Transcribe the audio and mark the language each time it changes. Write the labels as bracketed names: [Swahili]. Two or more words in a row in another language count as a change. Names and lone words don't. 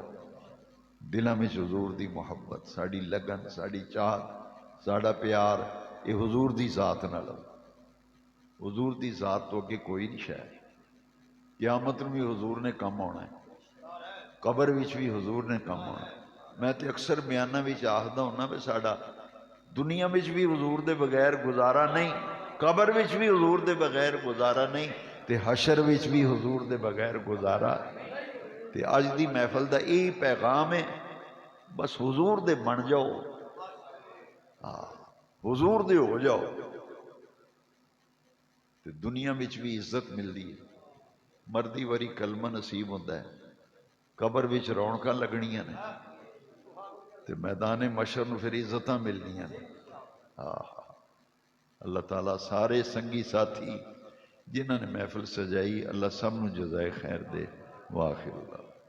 [Punjabi] دلاں میں حضور دی محبت ساڑی لگن ساڑی چاہت ساڑا پیار یہ حضور دی ذات نہ لو. حضور دی ذات تو اگے کوئی نہیں شاید. قیامت میں بھی حضور نے کم ہونا ہے. قبر وچ بھی حضور نے کم ہونا ہے. میں تے اکثر بیانہ وچ آخدا ہونا بھی ساڑا دنیا وچ بھی حضور دے بغیر گزارا نہیں قبر وچ بھی حضور دے بغیر گزارا نہیں تے حشر وچ بھی حضور دے بغیر گزارا. تے اج دی محفل دا یہی پیغام ہے بس حضور دے بن جاؤ حضور دے ہو جاؤ تے دنیا وچ بھی عزت ملدی ہے. مردی واری کلمہ نصیب ہوتا ہے. قبر وچ رونقاں لگنیاں نے تے میدان محشر نو پھر عزتاں ملنیاں نے. اللہ تعالیٰ سارے سنگی ساتھی جنہوں نے محفل سجائی اللہ سب نو جزائے خیر دے. واخر اللہ.